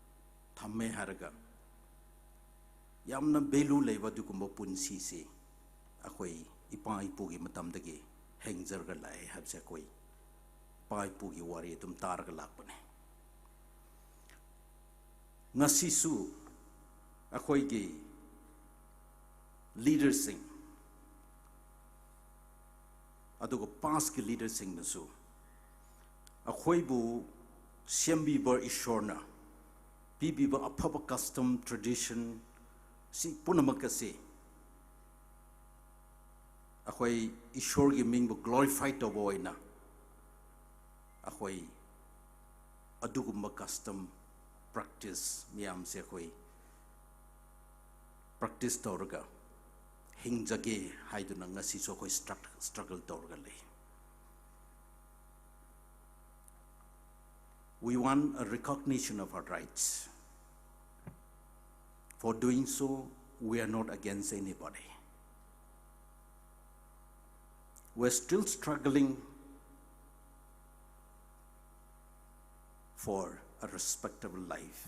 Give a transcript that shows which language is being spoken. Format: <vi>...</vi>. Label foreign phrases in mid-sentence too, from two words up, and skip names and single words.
<mni>thamme harga yamna belu leiba dukumba punsi se akhoi ipa ipu gi matam dagi hengjar ga lai habse koi pa ipu gi wari tum tar ga lak bane ngasi su akhoi gi leaders sing adugo past ki leaders sing na su akhoi bu sembi bar ishorna bibi ba apaba</mni> <en>custom tradition</en> <mni>si punamakase akhoi ishor gi ming bu glorify to boina akhoi adugumba</mni> <en>custom practice</en> <mni>miyam se akhoi practice torga hingjage haiduna ngasi so akhoi struggle torga le</mni> <en>we want a recognition of our rights. For doing so, we are not against anybody. We're still struggling for a respectable life.</en>